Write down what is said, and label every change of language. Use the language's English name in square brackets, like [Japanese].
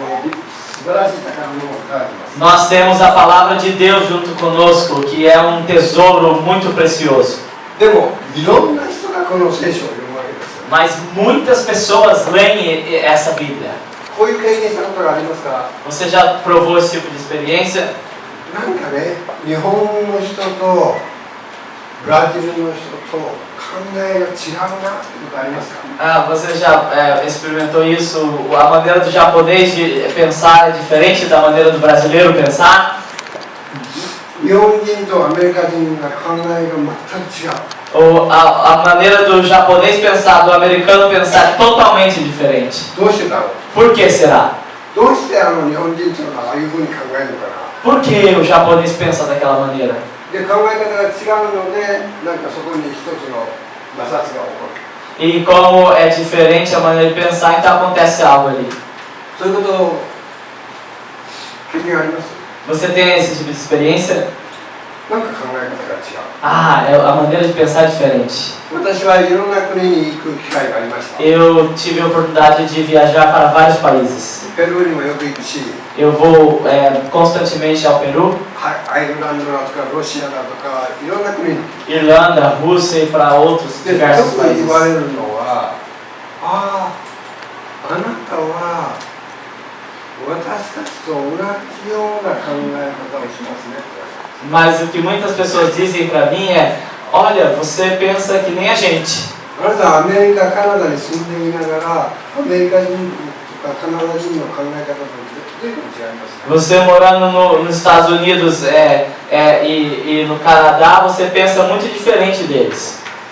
[Japanese] 素晴らしい宝物を抱えています。 [Portuguese] Nós temos a palavra de Deus junto conosco, que é um tesouro muito precioso. [Japanese] でもいろんな人がこの聖書を読むわけですよ。 [Portuguese] Mas muitas pessoas leem essa Bíblia. [Japanese] こういう経験したことがありますか？ [Portuguese] Você já provou esse tipo de experiência? [Japanese] なんかね、日本の人とブラジルの人と考えが違うなってことありますか？ [Portuguese] Ah, você já experimentou isso? A maneira do japonês de pensar é diferente da maneira do brasileiro pensar? [Japanese] 日本人とアメリカ人が考えが全く違う。 [Portuguese] Ou a maneira do japonês pensar, do americano pensar é totalmente diferente. [Japanese] どうしてだろう？ [Portuguese] Por que será? [Japanese] どうして日本人というのはああいうふうに考えるのかな？ [Portuguese] Por que o japonês pensa daquela maneira? [Japanese] で、考え方が違うので、なんかそこに一つの摩擦が起こる。 [Portuguese] E como é diferente a maneira de pensar, então acontece algo ali. [Japanese] そういうことを経験あります？ [Portuguese] Você tem esse tipo de experiência? [Japanese] なんか考え方が違う。 [Portuguese] Ah, a maneira de pensar é diferente. [Japanese] 私はいろんな国に行く機会がありました。 [Portuguese] Eu tive a oportunidade de viajar para vários países. [Japanese] ペルーにもよく行くし、 [Portuguese] Eu vou constantemente ao Peru, [Japanese] アイルランドだとかロシアだとかいろんな国に。 [Portuguese] Irlanda, Rússia e para outros [Japanese] で、 [Portuguese] diversos [Japanese] 特に言わ [Portuguese] países. [Japanese] れるのは、あなたは私たちと同じような考え方をしますね。 [Portuguese] Mas o que muitas pessoas dizem para mim é: olha, você pensa que nem a gente. [Japanese] あなたはアメリカ、カナダに住んでいながら、アメリカ人とかカナダ人の考え方と随分違いますね。 [Portuguese] Você morando nos Estados Unidos e no Canadá, você pensa muito diferente deles.